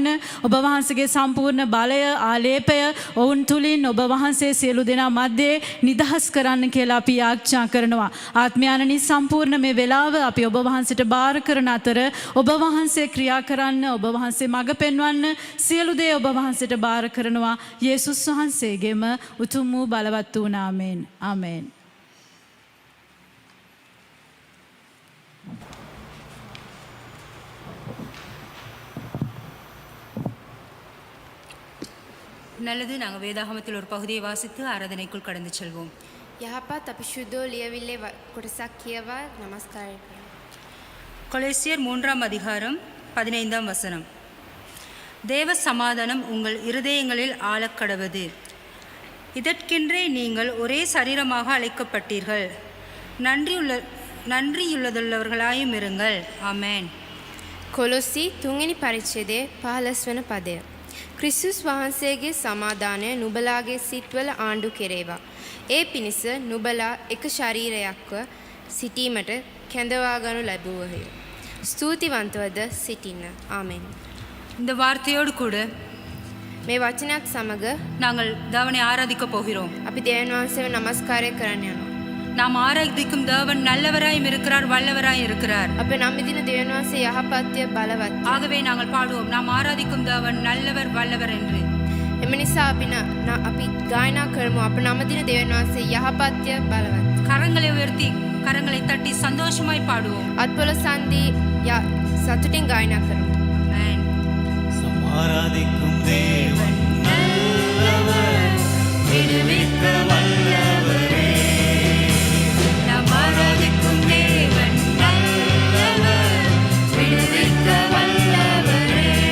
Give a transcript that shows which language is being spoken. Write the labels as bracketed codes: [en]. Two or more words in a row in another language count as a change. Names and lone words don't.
[si] ඔබ වහන්සේගේ සම්පූර්ණ බලය ආලේපය ඔවුන් තුලින් ඔබ වහන්සේ සියලු දෙනා මැද්දේ නිදහස් කරන්න කියලා අපි යාඥා කරනවා. ආත්මයානනි සම්පූර්ණ මේ වෙලාව අපි ඔබ වහන්සේට බාර කරන අතර ඔබ වහන්සේ ක්‍රියා කරන්න ඔබ වහන්සේ මඟ පෙන්වන්න සියලු දේ ඔබ වහන්සේට බාර කරනවා. යේසුස් වහන්සේගේම උතුම් වූ බලවත් වූ නාමයෙන් ආමේන්. [ta] நல்லது. நாங்கள் வேதாகமத்தில் ஒரு பகுதியை வாசித்து ஆராதனைக்குள் கடந்து செல்வோம். [si] යහපත් අපි ශුද්ධෝ ලියවිල්ලේ කොටසක් කියවා නමස්කාරය කරමු. [ta] கொலேசியர் 3ஆம் அதிகாரம் 15ஆம் வசனம். தேவ சமாதானம் உங்கள் இருதயங்களில் ஆளக்கடவது. இதற்கென்றே நீங்கள் ஒரே சரீரமாக அழைக்கப்பட்டீர்கள். நன்றியுள்ளதுள்ளவர்களாயும் இருங்கள். ஆமென். [si] කොලොස්සි 3වෙනි පරිච්ඡේදයේ 15 වන පදය. ක්‍රිස්තුස් වහන්සේගේ සමාදානය නුඹලාගේ සිත්වල ආණ්ඩු කෙරේවා. ඒ පිණිස නුඹලා එක ශරීරයක්ව සිටීමට කැඳවාගනු ලැබුවහය. ස්තුතිවන්තවද සිටින්න. ආමෙන්. [ta] இந்த வார்த்தையோடு கூட [si] මේ වචනයත් සමග [ta] நாங்கள் தேவனை ஆராதிக்க போகிறோம். [si] අපි දෙවියන් වහන්සේව නමස්කාරය කරන්න යනවා. [ta] நாம் ஆராதிக்கும் தேவன் நல்லவராயும் இருக்கிறார், வல்லவராயும் இருக்கிறார். [si] අපේ නම් දින දෙවියන් වහන්සේ යහපත්ය බලවත්. [ta] ஆகவே நாங்கள் பாடுவோம், நாம் ஆராதிக்கும் தேவன் நல்லவர் வல்லவர் என்று. [si] එම නිසා අපි ගායනා කරමු. අප නම් දින දෙවියන් වහන්සේ යහපත්ය බලවත්. [ta] கரங்களை உயர்த்தி கரங்களை தட்டி சந்தோஷமாய் பாடுவோம். [si] අත්පොළ සන්ධි සතුටින් ගායනා කරමු. [ta] ஆமென். ஆராதிக்கும் தேவன் நல்லவர், விடுவிக்க வல்லவரே. நாம் ஆராதிக்கும் தேவன் நல்லவர், விடுவிக்க வல்லவரே.